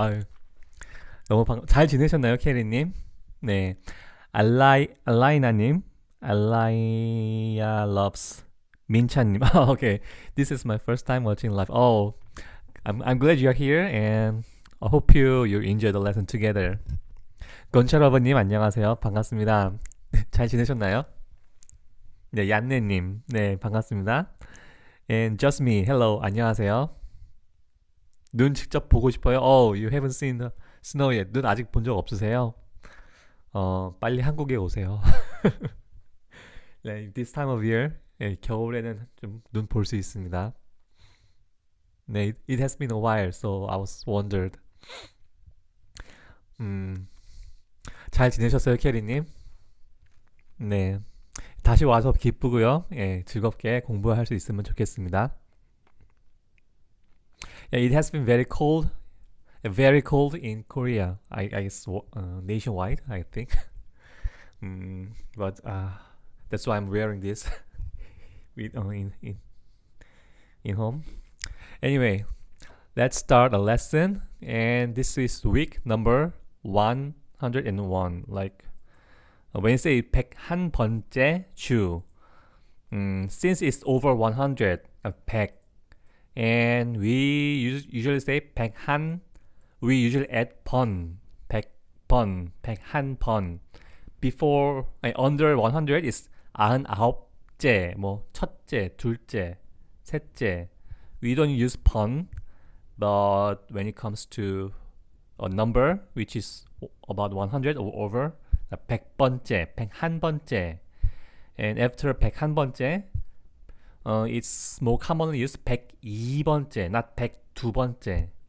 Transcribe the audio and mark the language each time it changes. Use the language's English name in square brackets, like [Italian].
[Korean] 아유, 잘 지내셨나요, 캐리님? 네, 알라이나님, 알라이아 loves 민찬님. [English] Okay, this is my first time watching live. Oh, I'm glad you're here, and I hope you enjoy the lesson together. [Korean] 건철러버님, 안녕하세요. 반갑습니다. 잘 지내셨나요? 네, 얀네님, 네, 반갑습니다. [English] And just me, hello, 안녕하세요. [Korean] 눈 직접 보고 싶어요? [English] Oh, you haven't seen the snow yet. [Korean] 눈 아직 본 적 없으세요? 빨리 한국에 오세요. 네, [English] this time of year, [Korean] 네, 겨울에는 좀 눈 볼 수 있습니다. [English] 네, it has been a while, so I was wondered. [Korean] 음, 잘 지내셨어요, 캐리님? 네, 다시 와서 기쁘고요. 예, 즐겁게 공부할 수 있으면 좋겠습니다. [English] Yeah, it has been very cold in Korea. I guess nationwide, I think. But that's why I'm wearing this with in home. Anyway, let's start a lesson, and this is week number 101. Like when you say 101번째 주, since it's over 100, 100, and we usually say 101, we usually add 번, 100번, 101번. Before, under 100 is 99째, 뭐 첫째, 둘째, 셋째. We don't use 번, but when it comes to a number which is about 100 or over, 100번째, 101번째. And after 101번째, it's more commonly used 102번째, not 102번째.